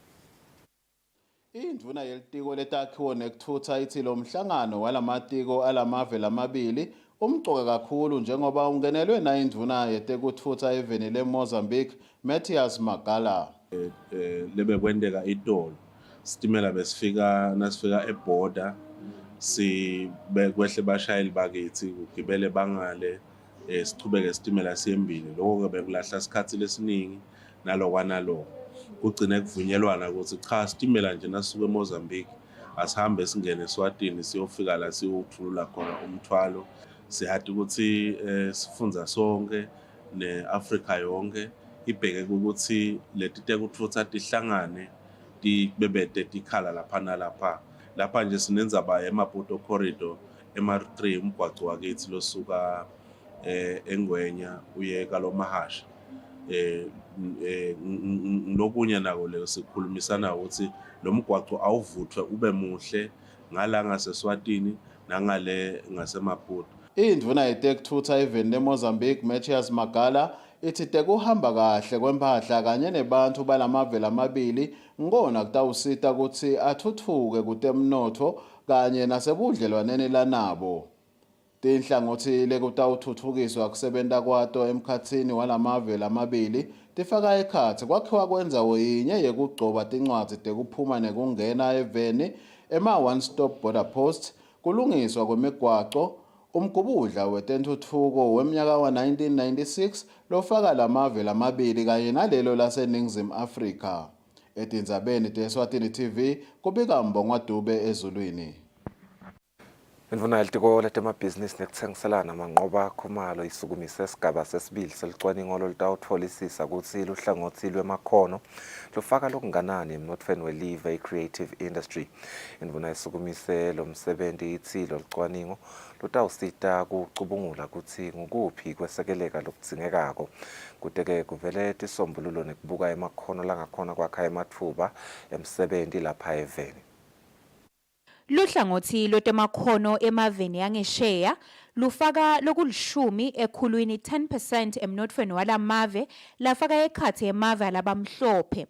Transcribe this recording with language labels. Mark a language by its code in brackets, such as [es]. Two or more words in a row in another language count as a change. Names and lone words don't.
[ss] Indvuna yelitiko letakhiwo nekuthutha ithi lo mhlangano walamatiko alamave lamabili umcoka kakhulu njengoba ungenelwe na indvuna yetekuthutha eveni leMozambique Matthias Magala. Lebe kwendeka itolo sitimela besifika nasifika eborder kwehle bashayeli bakithi kugibele bangale sichubeke sitimela siyembili lokho bekulahla isikhathi lesiningi nalokwanaloko kugcine kuvunyelwana ukuthi cha sitimela nje nasuke eMozambique asihambe singene eSwatini siyofika la siyothulula khona umthwalo sihati ukuthi sifunza sonke neAfrika yonke ibheke ukuthi leti tekutfutsa tihlangane tibebete tikhala lapha nalapha. Lapha nje sinenzaba emaPorto Corridor MR3 umgwaco wakithi losuka eNgwenya uye kaLomahasha. Lokunye nako le sikhulumisana ukuthi lo mgwaco awuvuthwe ube muhle ngala ngaseSwatini nangale ngasemaPorto. Indvuna yetekuthutha eveni leMozambique Matthias Magala ithi tekuhamba kahle kwempahla kanye nebantu balamave lamabili ngona kutawusita ukuthi athuthuke kutemnotho kanye nasebudlelwaneni lanabo. Tinhlangothi lekutawuthuthukiswa kusebenta kwato emkhatsini walamave lamabili tifaka ekhatsi kwakhiwa kwendzawo yinye yekugcoba tincwadzi tekuphuma nekungena eveni ema- [en] one-stop border post [ss] kulungiswa kwemigwaco umgubudla wetentuthuko wemnyaka wa-1996 lofaka lamave lamabili kanye nalelo laseNingizimu Afrika. Etindzabeni teSwatini TV kubika Mbongwa Dube eZulwini. Indvuna yelitiko letemabhizinisi nekutsengiselana Manqoba Khumalo isukumise isigaba sesibili selicwaningo lolutawutfolisisa kutsi luhlangothi lwemakhono lufaka lokunganani emnotfweni welive i- [en] creative industry. [ss] Indvuna isukumise lo msebenti ithi lo lucwaningo lutawusita kucubungula kutsi ngukuphi kwesekeleka lokudzingekako kute-ke kuvele tisombululo nekubuka emakhono langakhona kwakha ematfuba emsebenti lapha eveni. Luhlangothi lwetemakhono emaveni yangesheya lufaka lokulishumi ekhulwini 10% emnotfweni walamave lafaka ekhatsi emave alabamhlophe.